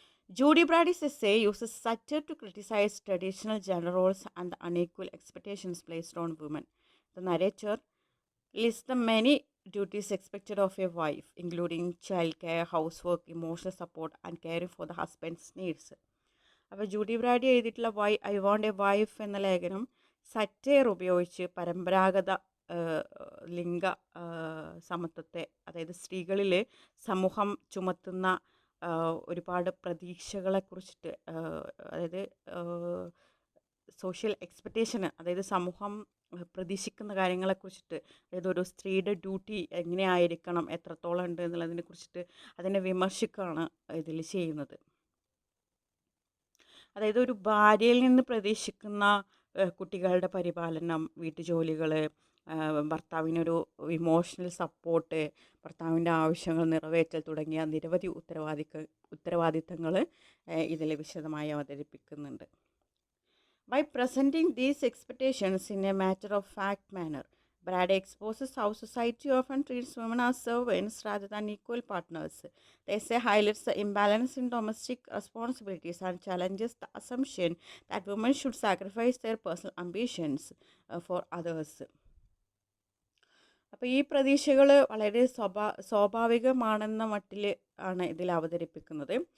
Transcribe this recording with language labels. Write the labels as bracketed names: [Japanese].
[English] Judy Brady's essay uses satire to criticize traditional gender roles and the unequal expectations placed on women. The narrator lists the many duties expected of a wife, including childcare, housework, emotional support, and caring for the husband's needs. [Malayalam] അപ്പോൾ Judy Brady എഴുതിയിട്ടുള്ള Y I want A wife എന്ന ലേഖനം satire ഉപയോഗിച്ച് പരമ്പരാഗത ലിംഗ സമത്വത്തെ, അതായത് സ്ത്രീകളിൽ സമൂഹം ചുമത്തുന്ന ഒരുപാട് പ്രതീക്ഷകളെക്കുറിച്ചിട്ട്, അതായത് സോഷ്യൽ എക്സ്പെക്റ്റേഷന്, അതായത് സമൂഹം പ്രതീക്ഷിക്കുന്ന കാര്യങ്ങളെക്കുറിച്ചിട്ട്, അതായത് ഒരു സ്ത്രീയുടെ ഡ്യൂട്ടി എങ്ങനെയായിരിക്കണം, എത്രത്തോളം ഉണ്ട് എന്നുള്ളതിനെ കുറിച്ചിട്ട് അതിനെ വിമർശിക്കുകയാണ് ഇതിൽ ചെയ്യുന്നത്. അതായത് ഒരു ഭാര്യയിൽ നിന്ന് പ്രതീക്ഷിക്കുന്ന കുട്ടികളുടെ പരിപാലനം, വീട്ടുജോലികൾ, ഭർത്താവിനൊരു ഇമോഷണൽ സപ്പോർട്ട്, ഭർത്താവിൻ്റെ ആവശ്യങ്ങൾ നിറവേറ്റൽ തുടങ്ങിയ നിരവധി ഉത്തരവാദിത്തങ്ങൾ ഇതിൽ വിശദമായി അവതരിപ്പിക്കുന്നുണ്ട്. [English] By presenting these expectations in a matter-of-fact manner, Brady exposes how society often treats women as servants rather than equal partners. The essay highlights the imbalance in domestic responsibilities and challenges the assumption that women should sacrifice their personal ambitions for others. [Malayalam] അപ്പോൾ ഈ പ്രതീക്ഷകൾ വളരെ സ്വാഭാവികമാണെന്ന മട്ടിൽ ആണ് ഇതിൽ അവതരിപ്പിക്കുന്നത്.